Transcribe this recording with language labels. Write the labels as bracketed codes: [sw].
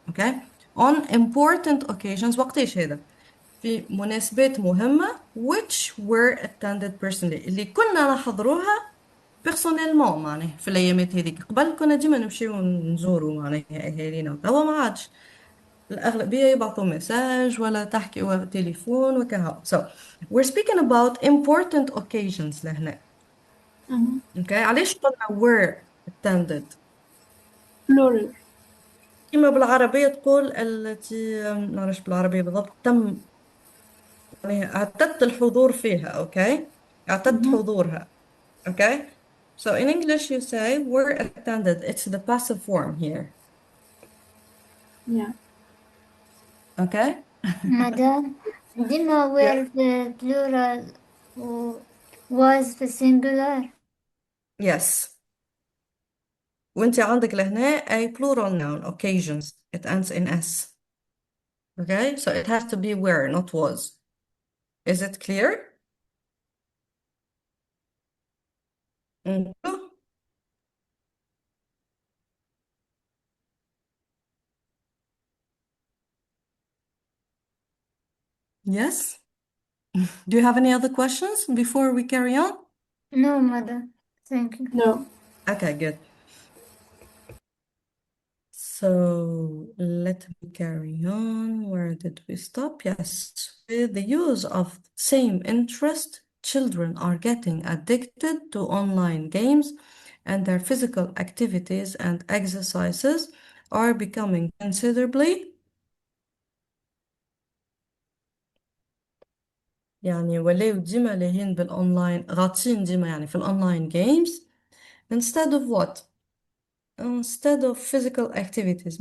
[en] Okay on important occasions. [ar] وقتاش هذا؟ في مناسبات مهمة which were attended personally، اللي كنا نحضروها بيرسونيلمون. معناها في الأيامات هذيك قبل كنا ديما نمشيو نزوروا معناها أهالينا، وتوا ما عادش، الأغلبية يبعثوا مساج ولا تحكي تليفون وكذا. [en] so we're speaking about important occasions لهنا. [ar] اوكي علاش قلنا were attended؟ [en] plural. [ar] كما بالعربية تقول التي ما نعرفش بالعربية بالضبط، تم يعني اعتدت الحضور فيها. اوكي اعتدت حضورها. [en] Okay so in English you say were attended. It's the passive form here. Yeah. [ar] اوكي مدام ديما were في plural و was في singular. [en] yes وانت عندك لهنا a plural noun occasions it ends in s. okay so it has to be were not was. Is it clear? Mm. Yes. Do you have any other questions before we carry on? No, madam. Thank you. No. Okay, good. So let me carry on. Where did we stop? Yes. With the use of same interest, children are getting addicted to online games, and their physical activities and exercises are becoming considerably. [ar] يعني ولاو ديما لاهين بالأونلاين، غاطين ديما يعني في الأونلاين games instead of what? [en] instead of physical activities.